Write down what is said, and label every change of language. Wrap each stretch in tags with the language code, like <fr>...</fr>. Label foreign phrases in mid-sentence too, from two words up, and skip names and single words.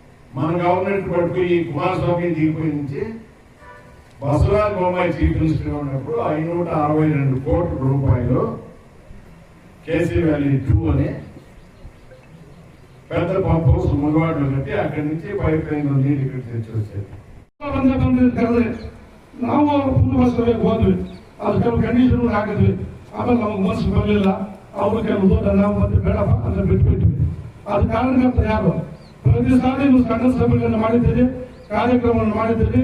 <te>మన గవర్నమెంట్ పట్టుకుని కుమారస్వామి దిగిపోయి నుంచి బసవరాజ్ బొమ్మాయి</te> <en>chief minister</en> <te>ఉన్నప్పుడు 562 కోట్ల రూపాయలు కేసీ వ్యాలీ 2 అని పెద్ద</te> <en>pump house</en> <te>ముగవాడలో కట్టి అక్కడి నుంచి పైప్ లైన్ నీళ్ళు ఇక్కడ తెచ్చి వచ్చేది.</te> <kn>ನಾವು</kn> <en>full bus</en> <kn>ಹೋದ್ವಿ, ಅದು ಕೆಲವು ಕಂಡೀಷನ್ ಹಾಕಿದ್ವಿ. ಆಮೇಲೆ ನಮ್ಗೆ ಮನಸ್ಸು ಬರಲಿಲ್ಲ. ಅವರು ಕೆಲವು ದೊಡ್ಡ ನಾವು ಮತ್ತೆ ಬೇಡಪ್ಪ ಅಂತ ಬಿಟ್ಬಿಟ್ವಿ. ಅದು ಕಾರಣಕರ್ತ ಯಾರು? ಪ್ರತಿ ಸಾರಿ ನೀವು ಸಣ್ಣ ಸಭೆಗಳನ್ನು ಮಾಡಿದ್ದೀರಿ, ಕಾರ್ಯಕ್ರಮವನ್ನು ಮಾಡಿದ್ದೀರಿ.</kn>